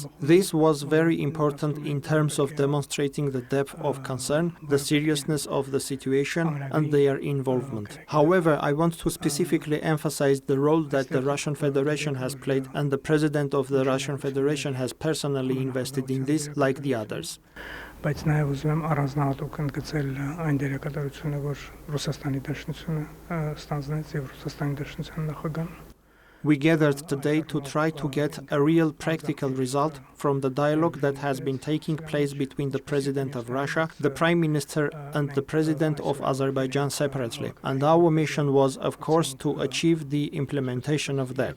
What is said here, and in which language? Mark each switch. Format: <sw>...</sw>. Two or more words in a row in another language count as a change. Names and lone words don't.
<en>This was very important in terms of demonstrating the depth of concern, the seriousness of the situation, and their involvement. However, I want to specifically emphasize the role that the Russian Federation has played, and the President of the Russian Federation has personally invested in this, like the others.</en> <hy>Բայց նաև ուզում եմ առանձնահատուկ ընդգծել այն դերակատարությունը, որ Ռուսաստանի Դաշնությունը ստանձնեց եւ Ռուսաստանի Դաշնության նախագահան.</hy> <en>We gathered today to try to get a real practical result from the dialogue that has been taking place between the President of Russia, the Prime Minister, and the President of Azerbaijan separately. And our mission was, of course, to achieve the implementation of that.</en>